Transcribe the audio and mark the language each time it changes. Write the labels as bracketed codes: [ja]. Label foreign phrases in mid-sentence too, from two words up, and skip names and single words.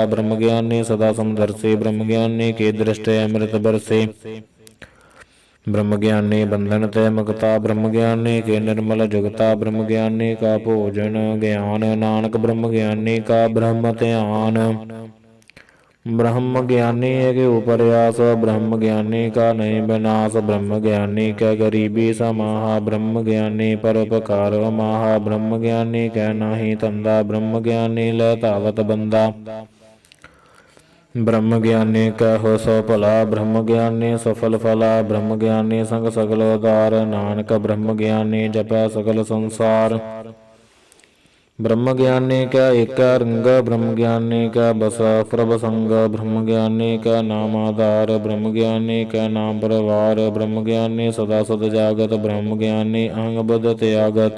[pa] ਬ੍ਰਹਮ ਗਿਆਨੀ ਸਦਾ ਸਮਦਰਸੀ, ਬ੍ਰਹਮ ਗਿਆਨੀ ਕੀ ਦ੍ਰਿਸ਼ਟਿ ਅੰਮ੍ਰਿਤ ਬਰਸੀ। ਬ੍ਰਹਮ ਗਿਆਨੀ ਬੰਧਨ ਤੇ ਮੁਕਤਾ, ਬ੍ਰਹਮ ਗਿਆਨੀ ਕੀ ਨਿਰਮਲ ਜੁਗਤਾ। ਬ੍ਰਹਮ ਗਿਆਨੀ ਕਾ ਭੋਜਨ ਗਿਆਨ, ਨਾਨਕ ਬ੍ਰਹਮ ਗਿਆਨੀ ਕਾ ਬ੍ਰਹਮ ਧਿਆਨ। ਬ੍ਰਹਮ ਗਿਆਨੀ ਕੇ ਉਪਰਯਾਸ, ਬ੍ਰਹਮ ਗਿਆਨੀ ਕਾ ਨਹੀਂ ਬਿਨਾਸ। ਬ੍ਰਹਮ ਗਿਆਨੀ ਕੈ ਗਰੀਬੀ ਸਮਾਹਾ, ਬ੍ਰਹਮ ਗਿਆਨੀ ਪਰਉਪਕਾਰ ਮਾਹਾ। ਬ੍ਰਹਮ ਗਿਆਨੀ ਕੈ ਨਾਹੀ ਧੰਧਾ, ਬ੍ਰਹਮ ਗਿਆਨੀ ਲੈ ਧਾਵਤ ਬੰਧਾ। ਬ੍ਰਹਮ ਗਿਆਨੀ ਕੈ ਹੋ ਸੋ ਭਲਾ, ਬ੍ਰਹਮ ਗਿਆਨੀ ਸਫਲ ਫਲਾ। ਬ੍ਰਹਮ ਗਿਆਨੀ ਸੰਗ ਸਗਲ ਉਧਾਰ, ਨਾਨਕ ਬ੍ਰਹਮ ਗਿਆਨੀ ਜਪੈ ਸਗਲ ਸੰਸਾਰ। ਬ੍ਰਹਮ ਗਿਆਨੀ ਕਾ ਏਕ ਰੰਗ, ਬ੍ਰਹਮ ਗਿਆਨੀ ਕਾ ਬਸਾ ਪ੍ਰਭ ਸੰਗ। ਬ੍ਰਹਮ ਗਿਆਨੀ ਕਾ ਨਾਮ ਆਧਾਰ, ਬ੍ਰਹਮ ਗਿਆਨੀ ਕਾ ਨਾਮ ਪਰਿਵਾਰ। ਬ੍ਰਹਮ ਗਿਆਨੀ ਸਦਾ ਸਦ ਜਾਗਤ, ਬ੍ਰਹਮ ਗਿਆਨੀ ਅਹੰ ਬੁਧਿ ਤਿਆਗਤ।